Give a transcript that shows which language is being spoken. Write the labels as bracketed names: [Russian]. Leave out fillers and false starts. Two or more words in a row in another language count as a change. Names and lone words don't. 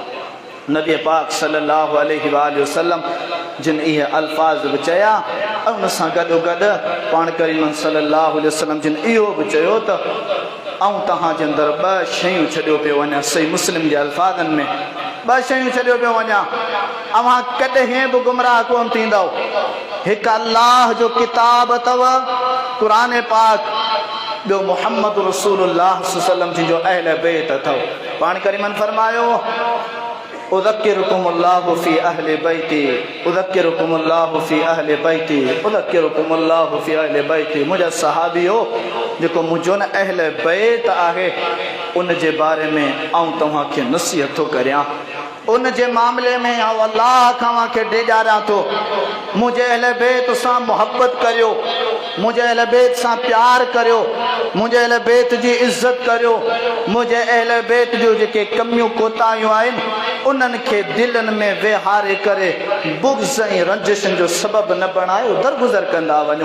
[Sindhi] नबी पाक [Arabic] صلى الله عليه وسلم [Sindhi] जिन इहे अल्फाज़ बि चया ऐं उन सां गॾोगॾु पाण करीम [Arabic] صلى الله عليه وسلم [Sindhi] जिन इहो बि चयो त ऐं तव्हांजे अंदरि ॿ शयूं छॾियो पियो वञा। सही मुस्लिम जे अल्फाज़नि में ॿ शयूं छॾियो पियो वञा, अव्हां कॾहिं बि गुमराह कोन थींदव। हिकु अल्लाह जो किताब अथव क़ुरान पाक, ॿियो मुहम्मद रसूलुल्लाह [Arabic] صلى الله عليه وسلم [Sindhi] जिन जो अहल बैत अथव। पाण करीमन फरमायो [Arabic] أذكركم الله في أهل بيتي، أذكركم الله في أهل بيتي، أذكركم الله في أهل بيتي. [Sindhi] मुंहिंजा सहाबियो जेको मुंहिंजो न अहल बैत आहे उन जे बारे में आऊं तव्हांखे नसीहत थो करियां, उन जे मामले में आऊं अल्लाह खां तव्हांखे ॾेॼारियां थो। मुंहिंजे अहल बैत सां मुहबत करियो, मुंहिंजे अहल बैत सां प्यार करियो, मुंहिंजे अहल बैत जी इज़त करियो, मुंहिंजे अहल बैत जो जेके कमियूं कोताहियूं आहिनि उन्हनि खे दिलनि में वेहारे करे बुग़्ज़ ऐं रंजिशनि जो सबबु न बणायो, दरगुज़र कंदा वञो।